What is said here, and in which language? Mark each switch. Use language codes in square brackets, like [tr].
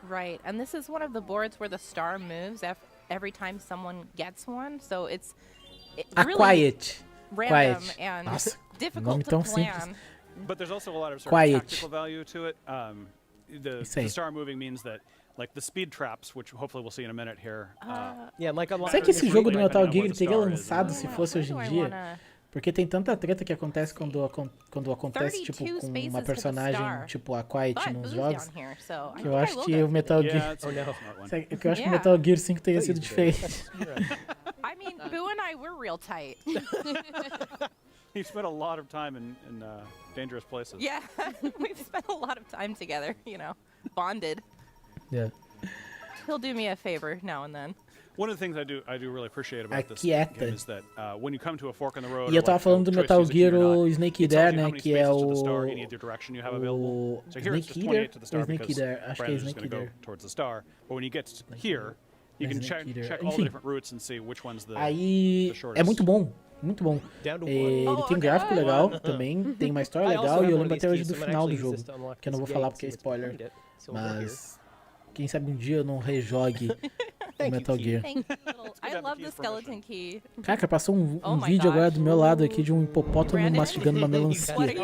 [en] Right, and this is one of the boards where the star moves every time someone gets one, so it's really quiet. Random and [pt] Nossa, [en] difficult to plan. But there's also a lot of sort of tactical value to it. The star moving means that, like the speed traps, which hopefully we'll see in a minute here. [pt] Será que esse jogo do Metal Gear teria lançado se fosse hoje em dia? Porque tem tanta treta que acontece quando acontece tipo com uma personagem tipo a Quiet nos jogos, que eu acho que o Metal Gear, que eu acho que o Metal Gear 5 teria sido diferente. [en] I mean, Boo and I were real tight. He spent a lot of time in dangerous places. Yeah, we've spent a lot of time together, bonded. Yeah. He'll do me a favor now and then. One of the things I do really appreciate about this game is that when you come to a fork in the road, [pt] e eu tava falando do Metal Gear o Snake Eater, né, que é o Snake Eater ou Snake Eater, acho que é Snake Eater. [en] Towards the star, but when you get here, you can check all the different routes and see which one's the shortest. [pt] É muito bom. Muito bom. Ele tem um gráfico legal também, tem uma história legal e eu lembro até hoje do final do jogo, que eu não vou falar porque é spoiler, mas quem sabe um dia eu não rejogue o Metal Gear. [en] I love the skeleton key. [pt] Caraca, passou um vídeo agora do meu lado aqui de um hipopótamo mastigando uma melancia.